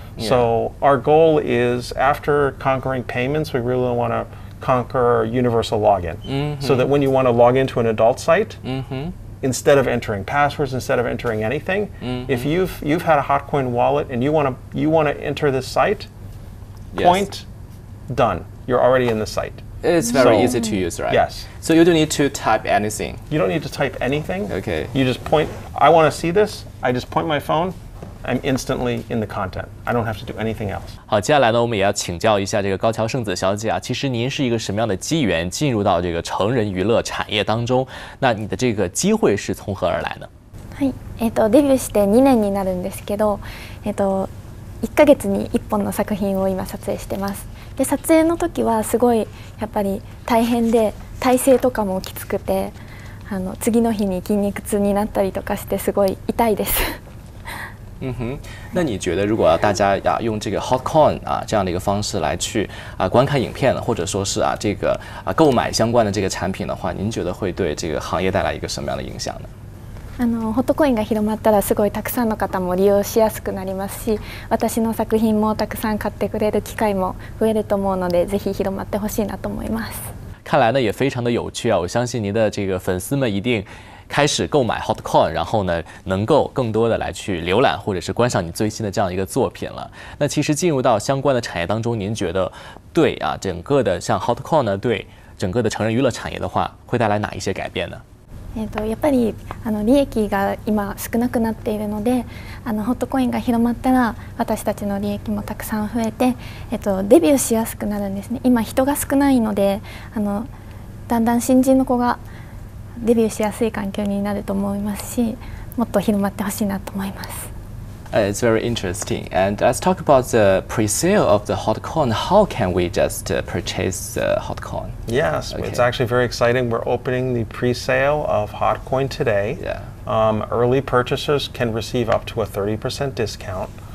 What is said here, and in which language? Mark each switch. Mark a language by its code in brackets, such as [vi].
[en] So our goal is, after conquering payments, we really want to conquer universal login, so that when you want to log into an adult site, instead of entering passwords, instead of entering anything, if you've had a HotCoin wallet and you want to enter this site, point, done. You're already in the site. It's very easy to use, right? Yes. So you don't need to type anything. You don't need to type anything. Okay. You just point, I want to see this, I just point my phone, I'm instantly in the content. I don't have to do anything else. [zh] 好，接下来呢，我们也要请教一下这个高桥圣子小姐啊。其实您是一个什么样的机缘进入到这个成人娱乐产业当中？那你的这个机会是从何而来呢？ [ja] はい、デビューして2年になるんですけど、1ヶ月に1本の作品を今撮影してます。で、撮影の時はすごいやっぱり大変で、体勢とかもきつくて、次の日に筋肉痛になったりとかしてすごい痛いです。 [zh] 那你觉得如果大家用这个 HotCoin 这样的一个方式来去观看影片，或者说是这个购买相关的这个产品的话，您觉得会对这个行业带来一个什么样的影响呢？ [ja] ホットコインが広まったらすごいたくさんの方も利用しやすくなりますし、私の作品もたくさん買ってくれる機会も増えると思うので、ぜひ広まってほしいなと思います。 [zh] 看来呢也非常的有趣啊！我相信您的这个粉丝们一定开始购买 HotCoin， 然后呢能够更多的来去浏览或者是观赏你最新的这样一个作品了。那其实进入到相关的产业当中，您觉得对整个的像 HotCoin 呢，对整个的成人娱乐产业的话，会带来哪一些改变呢？ [ja] やっぱり利益が今少なくなっているので、ホットコインが広まったら私たちの利益もたくさん増えて、デビューしやすくなるんですね。今人が少ないので、だんだん新人の子がデビューしやすい環境になると思いますし、もっと広まってほしいなと思います。 [en] It's very interesting. And let's talk about the pre-sale of the HotCoin. How can we just purchase the HotCoin? Yes, it's actually very exciting. We're opening the pre-sale of HotCoin today. Early purchasers can receive up to a 30% discount.